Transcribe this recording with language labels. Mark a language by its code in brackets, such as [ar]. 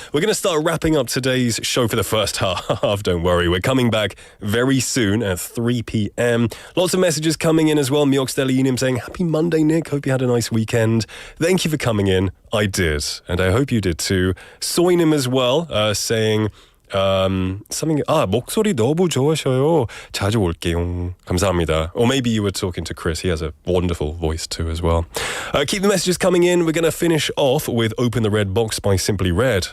[en] We're going to start wrapping up today's show for the first half. Don't worry. We're coming back very soon at 3 p.m. Lots of messages coming in as well. Mioxdeliunim saying, Happy Monday, Nick. Hope you had a nice weekend. Thank you for coming in. I did, and I hope you did too. Soinim as well, saying... [ko] something 목소리 너무 좋으셔요. 자주 올게요. 감사합니다. [en] Or maybe you were talking to Chris. He has a wonderful voice too as well. Keep the messages coming in. We're going to finish off with Open the Red Box by Simply Red.